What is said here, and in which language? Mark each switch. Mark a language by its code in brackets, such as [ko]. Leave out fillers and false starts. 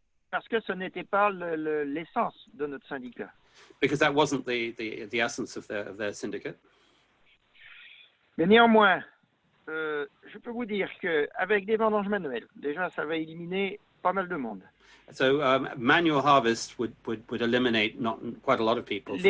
[fr] Parce que ce n'était pas l'essence de notre syndicat. [en] because that wasn't the essence of their syndicate. [fr] Mais néanmoins, je peux vous dire qu'avec des vendanges manuelles, déjà, ça va éliminer pas mal de monde. [en] So manual harvest would eliminate not quite a lot of people from